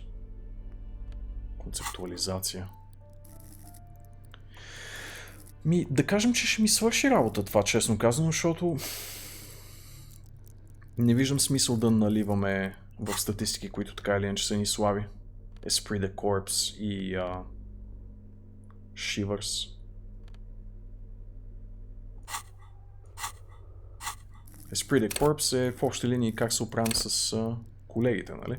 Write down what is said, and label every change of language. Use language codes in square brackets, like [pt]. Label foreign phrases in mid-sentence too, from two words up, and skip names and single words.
[bg] Концептуализация. Да кажем, че ще ми свърши работа това, честно казано, защото не виждам смисъл да наливаме в статистики, които така или иначе са ни слаби. Esprit de Corps и Shivers. Esprit de Corps е в общи линии как се оправям с колегите, нали?